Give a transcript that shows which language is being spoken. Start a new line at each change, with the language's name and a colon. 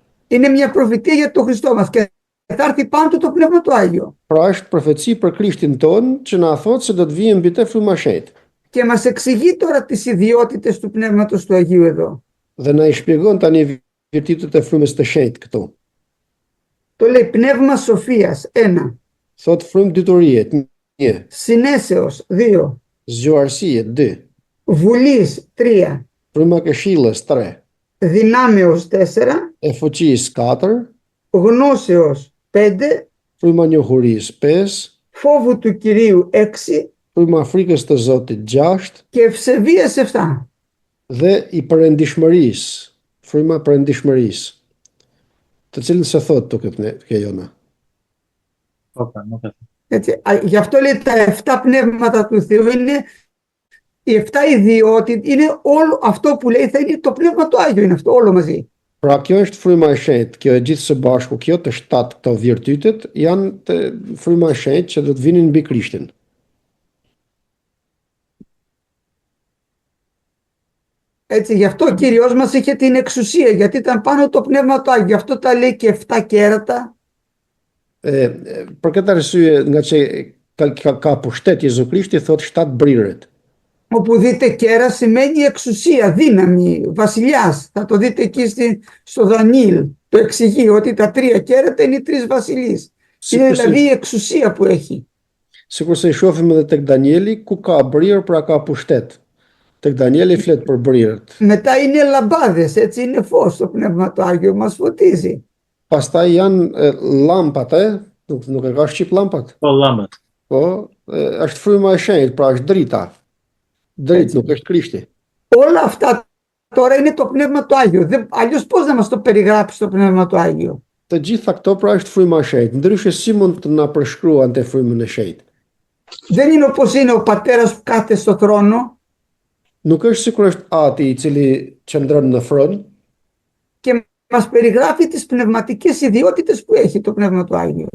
Greek: Είναι μια προφητεία για τον Χριστό μας και θα έρθει πάνω του το Πνεύμα του Άγιο.
Albanian: Pra është profeci për Krishtin ton që na thotë se do të vijë mbi të fryma e shenjtë.
Greek: Και μας εξηγεί τώρα τις ιδιότητες του Πνεύματος του Αγίου εδώ.
Albanian: Dhe na i shpjegon tani virtytet e frymës të shenjtë këtu.
Greek: Το λέει πνεύμα σοφίας, 1.
Albanian: Thot frymë diturie, 1,
Greek: Συνέσεως, 2.
Albanian: zgjuarësie, 2,
Greek: Βουλής, 3.
Albanian: fryma e këshillës, 3,
Greek: Δυνάμεως, 4.
Albanian: e fuqisë, 4,
Greek: Γνώσεως, 5.
Albanian: fryma e njohurisë, 5,
Greek: Φόβου του Κυρίου, 6.
Albanian: fryma e frikës të Zotit, 6,
Greek: Και ευσεβίας, 7.
Albanian: dhe i përendishmërisë, fryma e përendishmërisë, të cilën se thot të këtë jona. Nuk e di.
Greek: Έτσι, γι' αυτό λέει τα 7 πνεύματα του Θεού είναι οι 7 ιδιότητες, είναι όλο αυτό που λέει θα είναι το Πνεύμα του Άγιο, είναι αυτό όλο μαζί.
Albanian: Pra kjo është fryma e shenjtë, kjo e gjithë së bashku, kjo të 7 këto virtytet janë të fryma e shenjtë që do të vinin mbi Krishtin.
Greek: Έτσι, γι' αυτό ο Κύριος μας είχε την εξουσία, γιατί ήταν πάνω το Πνεύμα του Άγιο. Γι' αυτό τα λέει και 7 κέρατα.
Albanian: Për këtë arsye, nga që ka pushtet Jezu Krishti, thot 7 brirët.
Greek: Όπου δείτε κέρα σημαίνει εξουσία, δύναμη, βασιλιάς. Θα το δείτε εκεί στο Δανιήλ. Το εξηγεί ότι τα 3 κέρατα είναι οι 3 βασιλείς. Είναι δηλαδή η εξουσία που έχει.
Albanian: Sikur se i shohim edhe tek Danieli, ku ka brirë, pra ka pushtet. Tek Danieli flet për brirët.
Greek: Μετά είναι λαμπάδες, έτσι είναι φως, το Πνεύμα το Άγιο μας φωτίζει.
Albanian: Pastaj janë llampat, nuk e ka shqip llampat. Po llambat. Po, është fryma e shenjtë, pra është drita. Dritë, nuk është Krishti.
Greek: Όλα αυτά τώρα είναι το Πνεύμα το Άγιο. Αλλιώς πώς να μας το περιγράψει το Πνεύμα το Άγιο.
Albanian: Të gjitha këto pra është fryma e shenjtë. Ndryshe si mund të na përshkruan te frymën e shenjtë.
Greek: Δεν είναι όπως είναι ο πατέρας που κάθεται στο θρόνο.
Albanian: Nuk është sikur është Ati i cili qëndron në fron.
Greek: Και μας περιγράφει τις πνευματικές ιδιότητες που έχει το Πνεύμα του Άγιο.